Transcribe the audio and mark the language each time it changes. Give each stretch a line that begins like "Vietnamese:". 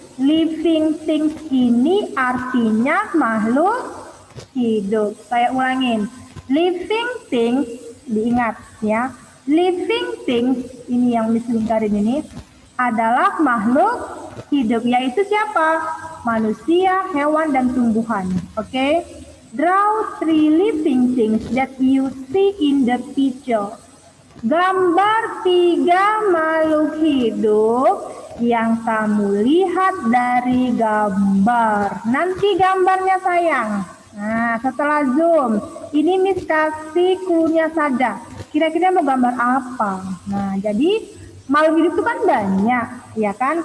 Indonesian: Living things ini artinya makhluk hidup. Saya ulangin. Living things, diingat ya. Living things, ini yang Miss lingkarin ini, adalah makhluk hidup. Yaitu siapa? manusia, hewan, dan tumbuhan. Oke?
English: Draw 3 living things that you see in the picture.
Indonesian: Gambar 3 makhluk hidup yang kamu lihat dari gambar. Nanti gambarnya sayang. Nah, setelah zoom, ini Miss kasih clue-nya saja. Kira-kira mau gambar apa? Nah, jadi makhluk hidup itu kan banyak, ya kan?